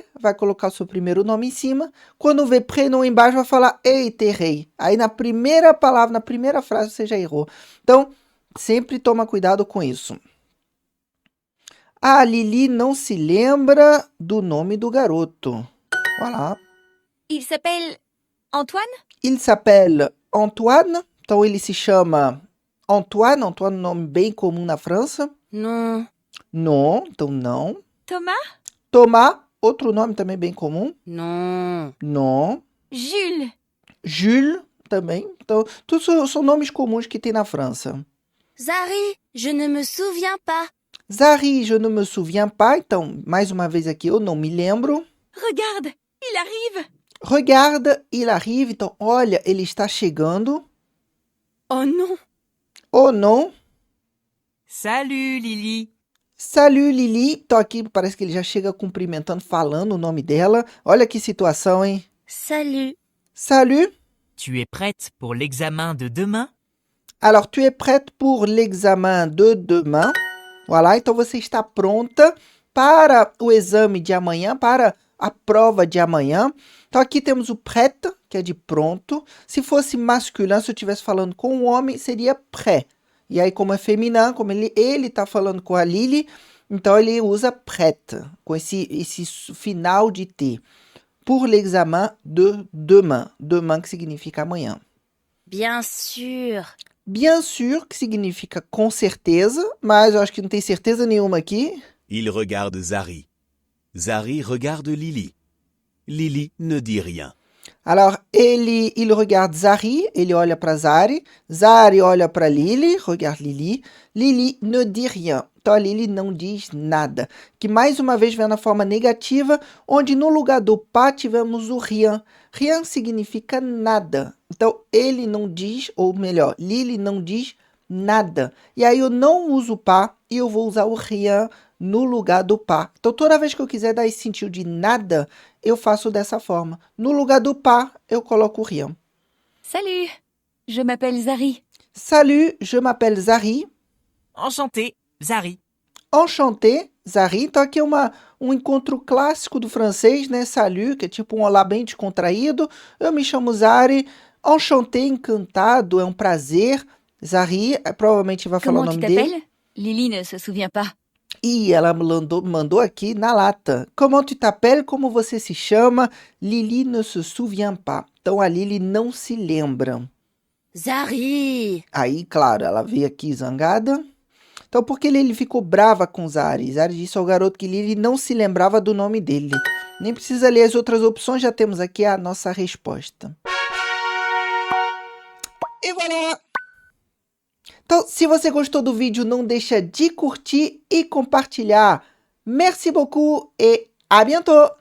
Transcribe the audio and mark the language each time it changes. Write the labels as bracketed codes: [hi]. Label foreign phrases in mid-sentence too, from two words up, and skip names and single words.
[pt] Vai colocar o seu primeiro nome em cima. Quando vê prénom embaixo, vai falar, eita, errei. Aí, na primeira palavra, na primeira frase, você já errou. Então, sempre toma cuidado com isso. A Lili não se lembra do nome do garoto. [fr] Voilà. Il s'appelle Antoine? Il s'appelle Antoine. [pt] Então, ele se chama Antoine. Antoine é um nome bem comum na França. [fr] Non. [pt] Non, então não. Thomas? Thomas, outro nome também bem comum. [fr] Non. Non. Jules? [pt] Jules, também. Então, tudo são nomes comuns que tem na França. [fr] Zari, je ne me souviens pas. Zari, je ne me souviens pas. [pt] Então, mais uma vez aqui, eu não me lembro. [fr] Regarde, il arrive. Regarde, il arrive. [pt] Então, olha, ele está chegando. [fr] Oh non, Oh non. Salut Lily. Salut Lili. [pt] Então aqui parece que ele já chega cumprimentando, falando o nome dela. Olha que situação, hein? [fr] Salut. Salut. Tu es prête pour l'examen de demain? Alors, tu es prête pour l'examen de demain? Voilà, [pt] então você está pronta para o exame de amanhã, para a prova de amanhã. Então aqui temos o prête, que é de pronto. Se fosse masculino, se eu estivesse falando com um homem, seria prêt. E aí, como é feminino, como ele está falando com a Lily, então ele usa prête, com esse final de T. [fr] Pour l'examen de demain. Demain, [pt] que significa amanhã. [fr] Bien sûr. Bien sûr, [pt] que significa com certeza, mas eu acho que não tem certeza nenhuma aqui. [fr] Il regarde Zari. Zari regarde Lily. Lily ne dit rien. Alors, il regarde Zari, [pt] ele olha para Zari. Zari olha para Lily, [fr] regarde Lily. Lily ne dit rien. [pt] Então, a Lily não diz nada. Que mais uma vez vem na forma negativa, onde no lugar do pas tivemos o rien. Rien significa nada. Então, ele não diz, ou melhor, Lily não diz nada. E aí eu não uso pas e eu vou usar o rien no lugar do pas. Então, toda vez que eu quiser dar esse sentido de nada, eu faço dessa forma. No lugar do pas, eu coloco o rien. [fr] Salut. Je m'appelle Zari. Salut, je m'appelle Zari. Enchanté, Zari. Enchanté, Zari. [pt] Então aqui é um encontro clássico do francês, né? Salut, que é tipo um olá bem descontraído. Eu me chamo Zari. Enchanté, encantado, é um prazer. Zari, provavelmente vai falar o [fr] Comment tu [pt] nome dele. [fr] t'appelles? Lily ne se souvient pas. [pt] E ela mandou aqui na lata. [fr] Comment tu t'appelles? [pt] Como você se chama? [fr] Lily ne se souvient pas. [pt] Então a Lily não se lembra. Zari. Aí, claro, ela veio aqui zangada. Então, por que Lily ficou brava com Zari? Zari disse ao garoto que Lily não se lembrava do nome dele. Nem precisa ler as outras opções, já temos aqui a nossa resposta. E voilà! Então, se você gostou do vídeo, não deixa de curtir e compartilhar. [fr] Merci beaucoup et à bientôt!